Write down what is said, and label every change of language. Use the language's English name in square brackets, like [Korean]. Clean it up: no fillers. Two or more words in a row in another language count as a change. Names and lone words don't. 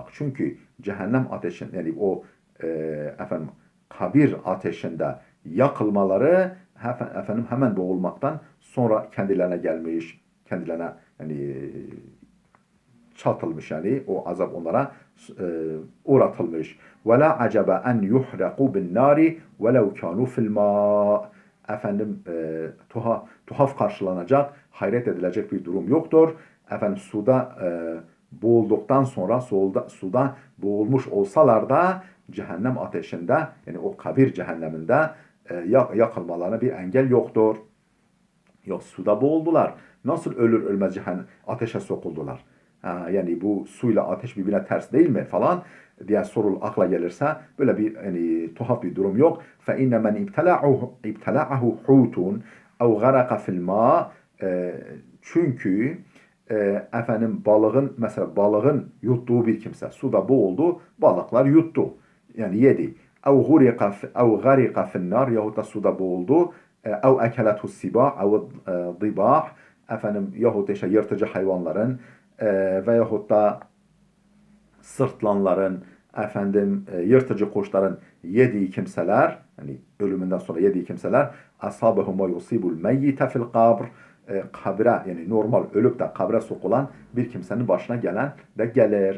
[Turkish] Çünkü cehennem ateşin, yani o kabir ateşinde yakılmaları hemen boğulmaktan sonra kendilerine gelmiş, kendilerine yani çatılmış, yani o azap onlara uğratılmış. [Arabic] ولا عجب أن يحرق بالنار ولو كانوا في الماء. [Turkish] Tuhaf karşılanacak, hayret edilecek bir durum yoktur. Suda boğulduktan sonra suda boğulmuş olsalar da cehennem ateşinde, yani o kabir cehenneminde yakılmalarına bir engel yoktur. Yok, suda boğuldular. Nasıl ölür ölmez ateşe sokuldular? Yani bu suyla ateş birbirine ters değil mi falan diye akla gelirse, böyle bir yani tuhaf bir durum yok. [Arabic] فَاِنَّ مَنْ اِبْتَلَعَهُ حُوتٌ اَوْ غَرَقَ فِي الْمَاءِ. [Turkish] Çünkü balığın yuttuğu bir kimse suda boğuldu, balıklar yuttu, yani yedi. [Arabic] اَوْ غَرِقَ فِي النَّارِ, [Turkish] yahut da suda boğuldu. [Arabic] اَوْ اَكَلَتُ السِّبَاعِ اَوْ ضِبَاعِ, [Turkish] yahut da yırtıcı hayvanların veyahut da sırtlanların, yırtıcı kuşların yediği kimseler, Yani ölümünden sonra yediği kimseler [Arabic] أصابه ما يصيب الميت في القبر, [Turkish] kabre yani normal ölüp de kabre sokulan bir kimsenin başına gelen de gelir.